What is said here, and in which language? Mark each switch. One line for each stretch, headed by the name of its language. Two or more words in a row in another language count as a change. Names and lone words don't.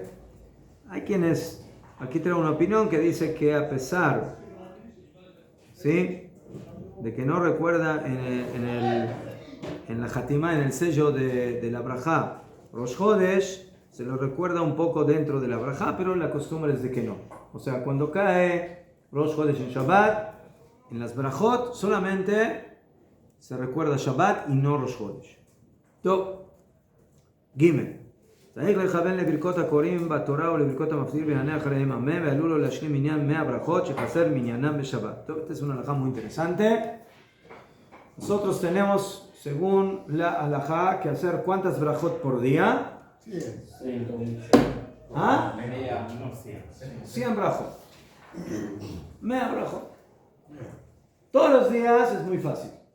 Spanish: Hay quienes, aquí traigo una opinión que dice que a pesar, ¿sí?, de que no recuerda en la Hatimá, en el sello de la Brajá, Rosh Chodesh, se lo recuerda un poco dentro de la Brajá, pero la costumbre es de que no. O sea, cuando cae Rosh Chodesh en Shabbat, en las Brajot solamente se recuerda Shabbat y no Rosh Chodesh.
Hebrew: טוב, ג' צריך לכוון לברכות הקוראים בתורה ולברכות המפטיר ויענה אחריהם אמן ועלו לו להשלים מניין 100 ברכות שחסר מניינם בשבת. טוב,
Spanish: esta es una halajá muy interesante. Nosotros tenemos, según la halajá, que hacer ¿cuántas brajot por día? 100. ¿Ah? 100. 100 brajot. 100 brajot. Todos los días es muy fácil.